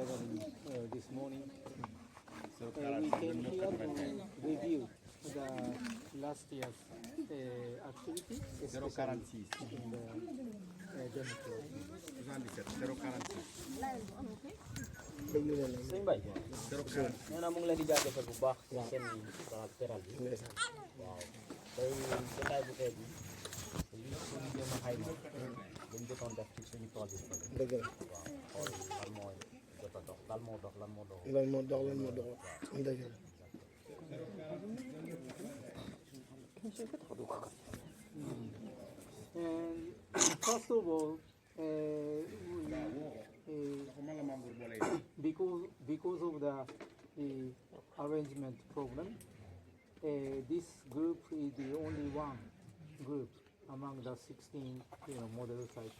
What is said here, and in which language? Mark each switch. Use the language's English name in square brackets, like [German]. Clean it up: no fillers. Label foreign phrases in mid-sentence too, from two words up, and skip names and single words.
[English] this morning. We came here to review the last year's activity, especially in the democracy. [Wolof] sëñ Mbaye nee na mu ngi leen di jaajëfal bu baax ci seen teral bi waaw tey jotaay bu tey bi li suñu jéem a xayma dañ jotoon def ci suñu tool bi dëgg la waaw xool lan mooy jot a dox lan moo dox lan moo dox lan moo dox dëgg la [English] And first of all, because of the arrangement problem, this group is the only one group among the 16 model sites.